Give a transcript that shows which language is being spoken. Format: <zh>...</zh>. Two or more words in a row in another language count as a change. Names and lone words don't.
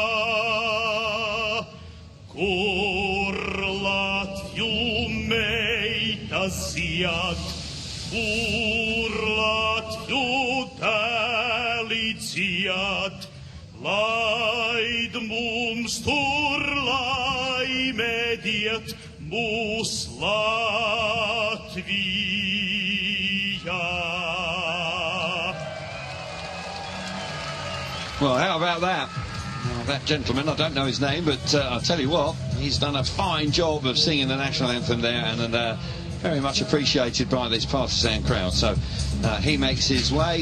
<lv>Kur Latviju meitas zied, kur Latviju dēli dzied, laid mums tur laime diet, mūs Latvija.</lv> <en>Well, how about that? Well, that gentleman, I don't know his name, but I'll tell you what, he's done a fine job of singing the national anthem there, and very much appreciated by this partisan crowd. So he makes his way.</en>